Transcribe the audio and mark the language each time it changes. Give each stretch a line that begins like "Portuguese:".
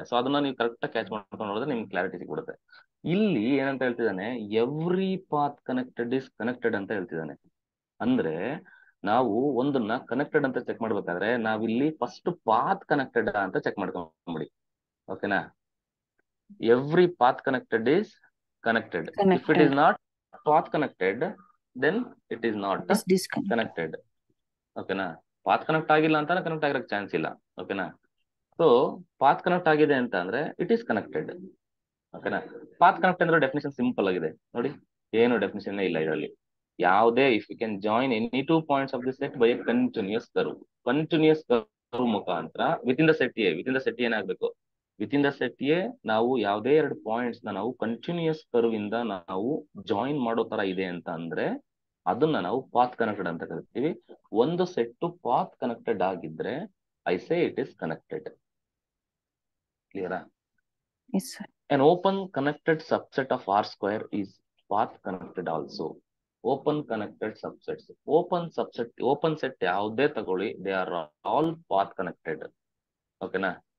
Kannada: So ಅದನ್ನ ನೀವು correct catch ಮಾಡ್ಕೊಂಡು ನೋಡಿದ್ರೆ ನಿಮ್ಗೆ ಕ್ಲಾರಿಟಿ ಸಿಗ್ಬಿಡುತ್ತೆ. ಇಲ್ಲಿ ಏನಂತ ಹೇಳ್ತಿದ್ದಾನೆ,
English: every path connected is connected
Kannada: ಅಂತ ಹೇಳ್ತಿದ್ದಾನೆ. ಅಂದ್ರೆ ನಾವು ಒಂದನ್ನ ಕನೆಕ್ಟೆಡ್ ಅಂತ ಚೆಕ್ ಮಾಡ್ಬೇಕಾದ್ರೆ ನಾವಿಲ್ಲಿ ಫಸ್ಟ್ ಪಾತ್ ಕನೆಕ್ಟೆಡ್ ಅಂತ ಚೆಕ್ ಮಾಡ್ಕೊಂಡ್ಬಿಡಿ, ಓಕೆನಾ.
English: Every path connected is connected. If it is not path connected then it is not It is disconnected.
Kannada: connected, ಓಕೆನಾ. ಪಾತ್ ಕನೆಕ್ಟ್ ಆಗಿಲ್ಲ ಅಂತ ಕನೆಕ್ಟ್ ಆಗಿರಕ್ಕೆ ಚಾನ್ಸ್ ಇಲ್ಲ, ಓಕೆನಾ. ಸೊ ಪಾತ್ ಕನೆಕ್ಟ್ ಆಗಿದೆ ಅಂತ ಅಂದ್ರೆ
English: it is connected,
Kannada: ಓಕೆನಾ. ಪಾತ್ ಕನೆಕ್ಟ್ ಅಂದ್ರೆ ಡೆಫಿನೇಷನ್ ಸಿಂಪಲ್ ಆಗಿದೆ ನೋಡಿ, ಏನು ಡೆಫಿನೇಷನ್ ಇಲ್ಲ ಇದರಲ್ಲಿ. ಯಾವುದೇ
English: if you can join any 2 points of the set by a continuous curve
Kannada: ಮುಖಾಂತರ ವಿತಿನ್ ದ ಸೆಟ್ ಏನಾಗಬೇಕು, ವಿತಿನ್ ದ ಸೆಟ್ ಎ ನಾವು ಯಾವುದೇ 2 ಪಾಯಿಂಟ್ಸ್ ನಾವು ಕಂಟಿನ್ಯೂಸ್ ಕರ್ವ್ ಇಂದ ನಾವು ಜಾಯಿನ್ ಮಾಡೋ ತರ ಇದೆ ಅಂತ ಅಂದ್ರೆ ಅದನ್ನ ನಾವು ಪಾತ್ ಕನೆಕ್ಟೆಡ್ ಅಂತ ಕರಿತೀವಿ. ಒಂದು ಸೆಟ್ ಪಾತ್ ಕನೆಕ್ಟೆಡ್ ಆಗಿದ್ರೆ
English: I say it is connected.
Kannada: ಕ್ಲಿಯರಾ?
English: Yes, sir. An open connected subset of R square is path connected also. Open connected subsets, open set
Kannada: ಯಾವುದೇ ತಗೊಳ್ಳಿ,
English: They are all path connected, ಓಕೆನಾ.